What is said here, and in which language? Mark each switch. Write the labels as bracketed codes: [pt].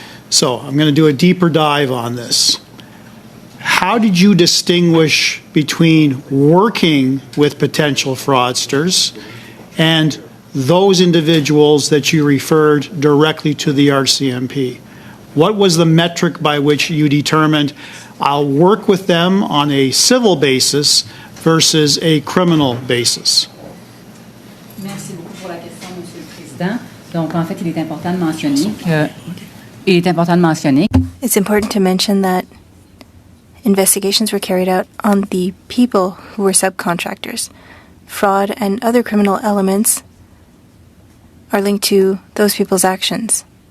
[en] So I'm going to do a deeper dive on this. How did you distinguish between working with potential fraudsters and those individuals that you referred directly to the RCMP? What was the metric by which you determined I'll work with them on a civil basis versus a criminal basis? [fr] Merci beaucoup pour la question, Monsieur le Président. Donc, en fait, il est important de mentionner [en] It's important to mention that investigations were carried out on the people who were subcontractors. Fraud and other criminal elements are linked to those people's actions.